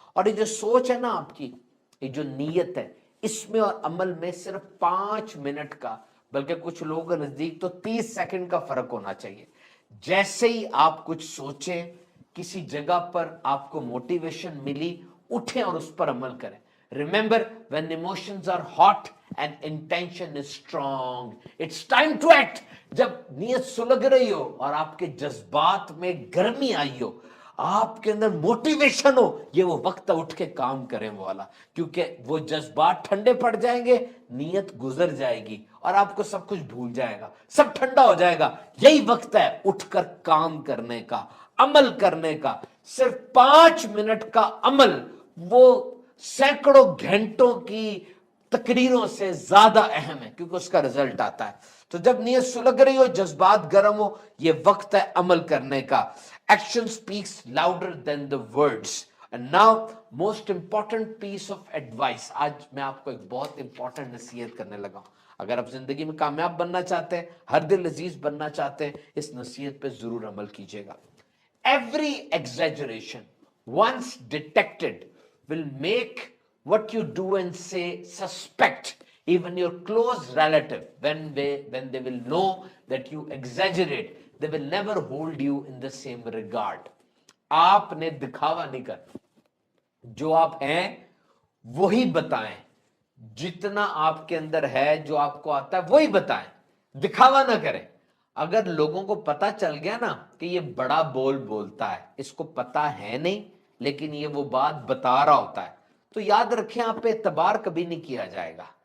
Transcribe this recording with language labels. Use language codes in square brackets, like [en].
[hi] और ये जो सोच है ना आपकी, ये जो नीयत है, इसमें और अमल में सिर्फ 5 मिनट का, बल्कि कुछ लोगों के नजदीक तो 30 सेकंड का फर्क होना चाहिए. जैसे ही आप कुछ सोचें, किसी जगह पर आपको मोटिवेशन मिली, उठें और उस पर अमल करें. [en] Remember, when emotions are hot and intention is strong, it's time to act. [hi] जब नीयत सुलग रही हो और आपके जज्बात में गर्मी आई हो, आपके अंदर मोटिवेशन हो, ये वो वक्त उठ के काम करें वो वाला, क्योंकि वो जज्बात ठंडे पड़ जाएंगे, नीयत गुजर जाएगी और आपको सब कुछ भूल जाएगा, सब ठंडा हो जाएगा. यही वक्त है उठकर काम करने का, अमल करने का. सिर्फ 5 मिनट का अमल वो सैकड़ों घंटों की तकरीरों से ज्यादा अहम है, क्योंकि उसका रिजल्ट आता है. तो जब नीयत सुलग रही हो, जज्बात गर्म हो, ये वक्त है अमल करने का. [en] Action speaks louder than the words. And now most important piece of advice. [hi] आज मैं आपको एक बहुत इंपॉर्टेंट नसीहत करने लगा हूं. अगर आप जिंदगी में कामयाब बनना चाहते हैं, हर दिल अजीज बनना चाहते हैं, इस नसीहत पे जरूर अमल कीजिएगा. [en] Every exaggeration once detected will make what you do and say suspect. Even your close relative, when they will know that you exaggerate, they will never hold you in the same regard. [hi] आपने दिखावा नहीं करना, जो आप हैं वही बताएं, जितना आपके अंदर है, जो आपको आता है वही बताएं, दिखावा ना करें. अगर लोगों को पता चल गया ना कि ये बड़ा बोलता है, इसको पता है नहीं लेकिन ये वो बात बता रहा होता है, तो याद रखें आप पे एतबार कभी नहीं किया जाएगा.